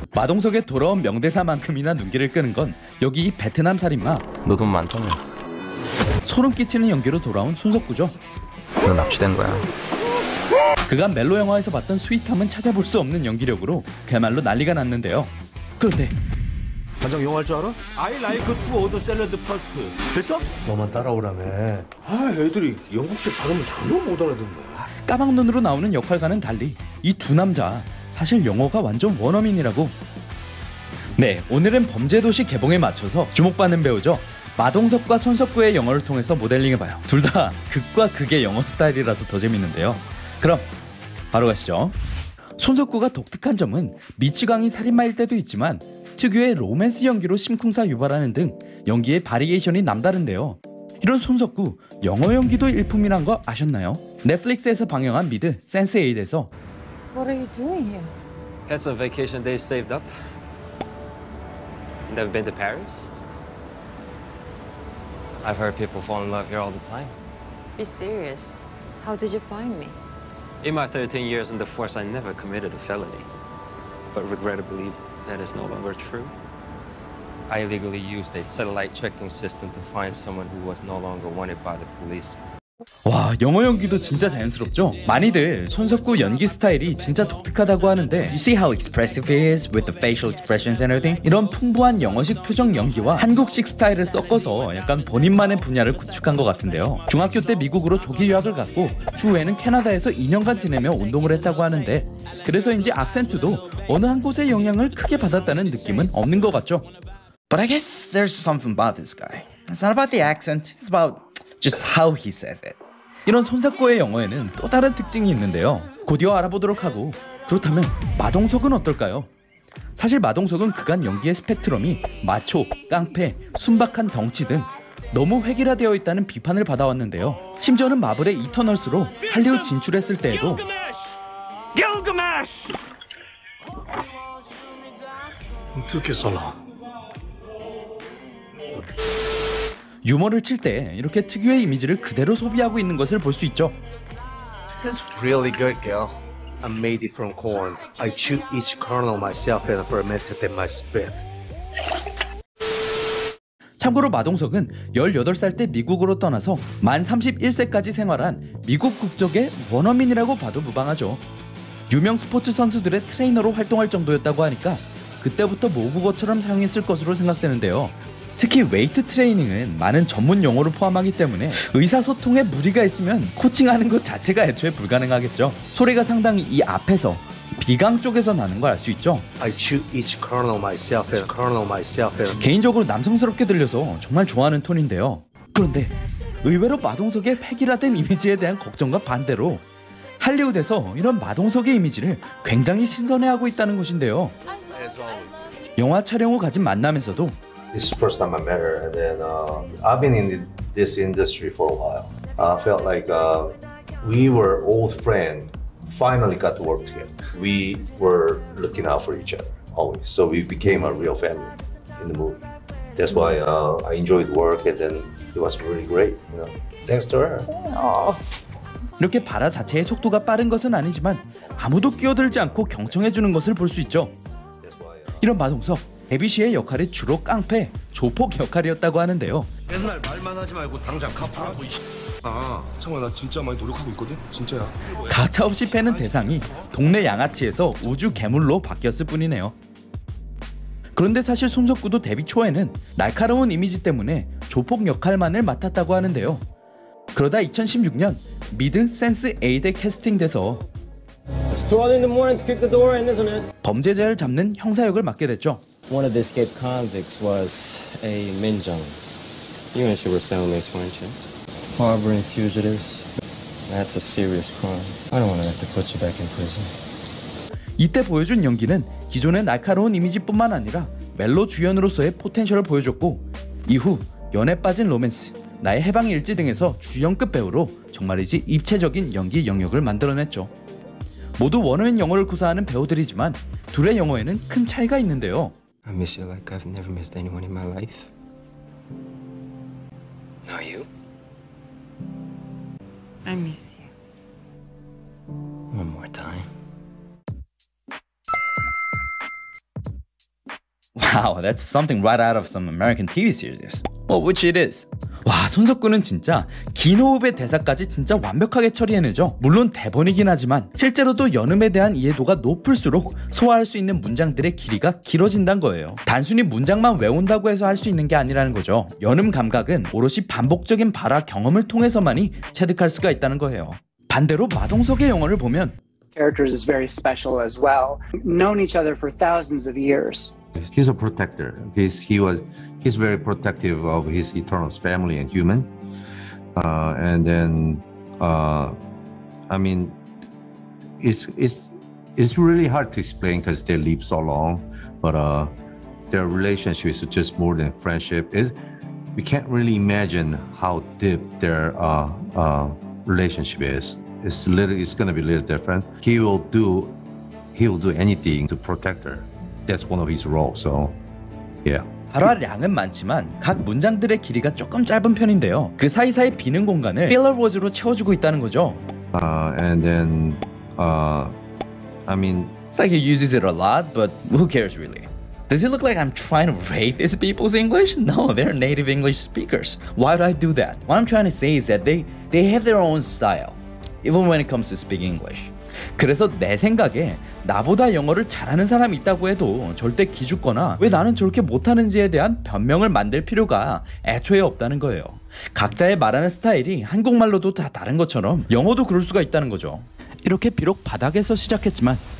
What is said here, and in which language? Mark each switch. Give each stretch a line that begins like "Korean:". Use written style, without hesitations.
Korean: 마동석의 돌아온 명대사만큼이나 눈길을 끄는 건 여기 이 베트남 살인마. 너 돈 많다며. 소름 끼치는 연기로 돌아온 손석구죠. 너 납치된 거야. 그간 멜로 영화에서 봤던 스윗함은 찾아볼 수 없는 연기력으로 그야말로 난리가 났는데요. 그런데 반장 영어 할 줄 알아?
English: I like to order salad first.
Korean: 됐어? 너만 따라오라며. 애들이 영국식 발음을 전혀 못 알아듣네. 까막눈으로 나오는 역할과는 달리 이 두 남자 사실 영어가 완전 원어민이라고. 네, 오늘은 범죄도시 개봉에 맞춰서 주목받는 배우죠. 마동석과 손석구의 영어를 통해서 모델링해봐요. 둘 다 극과 극의 영어 스타일이라서 더 재밌는데요. 그럼 바로 가시죠. 손석구가 독특한 점은 미치광이 살인마일 때도 있지만 특유의 로맨스 연기로 심쿵사 유발하는 등 연기의 바리에이션이 남다른데요. 이런 손석구 영어 연기도 일품이란 거 아셨나요? 넷플릭스에서 방영한 미드 센스8에서
English: What are you doing here? Had some vacation days saved up. Never been to Paris? I've heard people fall in love here all the time. Be serious. How did you find me? In my 13 years in the force, I never committed a felony. But regrettably, that is no longer true. I illegally used a satellite tracking system to find someone who was no longer wanted by the police.
Korean: 와, 영어 연기도 진짜 자연스럽죠? 많이들 손석구 연기 스타일이 진짜 독특하다고 하는데
English: You see how expressive he is with the facial expressions and everything?
Korean: 이런 풍부한 영어식 표정 연기와 한국식 스타일을 섞어서 약간 본인만의 분야를 구축한 것 같은데요. 중학교 때 미국으로 조기 유학을 갔고 추후에는 캐나다에서 2년간 지내며 운동을 했다고 하는데 그래서인지 악센트도 어느 한 곳의 영향을 크게 받았다는 느낌은 없는 것 같죠?
English: But I guess there's something about this guy. It's not about the accent, it's about just how he says it.
Korean: 이런 손석구의 영어에는 또 다른 특징이 있는데요. 곧이어 알아보도록 하고 그렇다면 마동석은 어떨까요? 사실 마동석은 그간 연기의 스펙트럼이 마초, 깡패, 순박한 덩치 등 너무 획일화되어 있다는 비판을 받아왔는데요. 심지어는 마블의 이터널스로 할리우드 진출했을 때에도
English: Gilgamesh!
Korean: 듣겠어라. 유머를 칠 때 이렇게 특유의 이미지를 그대로 소비하고 있는 것을 볼 수 있죠.
English: This is really good, girl. I made it from corn. I chew each kernel myself and fermented in my spit.
Korean: 참고로 마동석은 18살 때 미국으로 떠나서 만 31세까지 생활한 미국 국적의 원어민이라고 봐도 무방하죠. 유명 스포츠 선수들의 트레이너로 활동할 정도였다고 하니까 그때부터 모국어처럼 사용했을 것으로 생각되는데요. 특히 웨이트 트레이닝은 많은 전문 용어를 포함하기 때문에 의사소통에 무리가 있으면 코칭하는 것 자체가 애초에 불가능하겠죠. 소리가 상당히 이 앞에서 비강 쪽에서 나는 걸 알 수 있죠.
English: I chew each kernel myself and kernel myself and
Korean: 개인적으로 남성스럽게 들려서 정말 좋아하는 톤인데요. 그런데 의외로 마동석의 획일화된 이미지에 대한 걱정과 반대로 할리우드에서 이런 마동석의 이미지를 굉장히 신선해하고 있다는 것인데요. 영화 촬영 후 가진 만남에서도
English: This is the first time I met her, and then I've been in this industry for a while. I felt like we were old friends, finally got to work together. We were looking out for each other, always. So we became a real family in the movie. That's why I enjoyed the work, and then it was really great, you know. Thanks to her.
Korean: 이렇게 발화 자체의 속도가 빠른 것은 아니지만 아무도 끼어들지 않고 경청해주는 것을 볼 수 있죠. 이런 마동석, 데뷔 시의 역할이 주로 깡패, 조폭 역할이었다고 하는데요. 맨날 말만 하지 말고 당장 갚으라고. 정말 나 진짜 많이 노력하고 있거든. 진짜야. 가차없이 패는 대상이 동네 양아치에서 우주 괴물로 바뀌었을 뿐이네요. 그런데 사실 손석구도 데뷔 초에는 날카로운 이미지 때문에 조폭 역할만을 맡았다고 하는데요. 그러다 2016년 미드 센스8에 캐스팅돼서
English: It's too early in the morning to kick the door in, isn't it?
Korean: 범죄자를 잡는 형사 역을 맡게 됐죠.
English: One of the escaped convicts was a Minjung. You and she were cellmates, weren't you? Harboring fugitives. That's a serious crime. I don't want to have to put you back in prison.
Korean: 이때 보여준 연기는 기존의 날카로운 이미지뿐만 아니라 멜로 주연으로서의 포텐셜을 보여줬고 이후 연애 빠진 로맨스, 나의 해방일지 등에서 주연급 배우로 정말이지 입체적인 연기 영역을 만들어냈죠. 모두 원어민 영어를 구사하는 배우들이지만 둘의 영어에는 큰 차이가 있는데요.
English: I miss you like I've never missed anyone in my life. Now you? I miss you. One more time. Wow, that's something right out of some American TV series. Well, which it is.
Korean: 와, 손석구는 진짜 긴 호흡의 대사까지 진짜 완벽하게 처리해내죠. 물론 대본이긴 하지만 실제로도 연음에 대한 이해도가 높을수록 소화할 수 있는 문장들의 길이가 길어진다는 거예요. 단순히 문장만 외운다고 해서 할 수 있는 게 아니라는 거죠. 연음 감각은 오롯이 반복적인 발화 경험을 통해서만이 체득할 수가 있다는 거예요. 반대로 마동석의 영화를 보면
English: Characters is very special as well. Known each other for thousands of years. He's a protector. He's very protective of his Eternal's family and human. And then I mean, it's really hard to explain because they live so long, but their relationship is just more than friendship. We can't really imagine how deep their relationship is. It's going to be a little different. He will do anything to protect her. That's one of his roles. So, yeah.
Korean: 발화량은 많지만 각 문장들의 길이가 조금 짧은 편인데요. 그 사이사이 비는 공간을 filler words로 채워주고 있다는 거죠.
English: And then, I mean, It's like he uses it a lot, but who cares really? Does it look like I'm trying to rate these people's English? No, they're native English speakers. Why do I do that? What I'm trying to say is that they have their own style, even when it comes to speaking English.
Korean: 그래서 내 생각에 나보다 영어를 잘하는 사람이 있다고 해도 절대 기죽거나 왜 나는 저렇게 못하는지에 대한 변명을 만들 필요가 애초에 없다는 거예요. 각자의 말하는 스타일이 한국말로도 다 다른 것처럼 영어도 그럴 수가 있다는 거죠. 이렇게 비록 바닥에서 시작했지만